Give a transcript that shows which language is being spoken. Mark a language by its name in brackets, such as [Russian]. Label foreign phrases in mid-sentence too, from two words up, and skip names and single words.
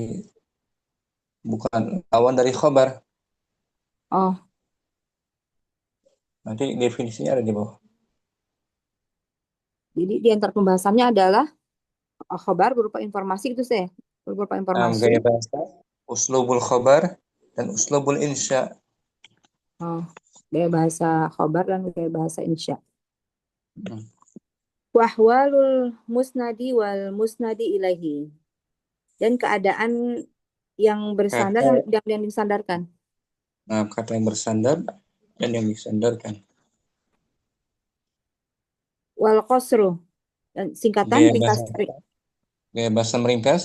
[Indonesian] bukan lawan dari khabar. Oh, Nanti definisinya ada di bawah. jadi di antara pembahasannya adalah khabar berupa informasi gitu saya. Berupa informasi. Gaya bahasa, [Arabic] أسلوب الخبر [Indonesian] dan [Arabic] أسلوب الإنشاء. [Indonesian] Oh, gaya bahasa khabar dan gaya bahasa insya. Hmm. [Arabic] وأحوال المسند والمسند إليه. [Indonesian] Dan keadaan yang bersandar Kata, yang disandarkan. kata yang bersandar dan yang disandarkan. [Arabic] والقصر. [Indonesian] Dan singkatan Gaya ringkas. bahasa, gaya bahasa meringkas,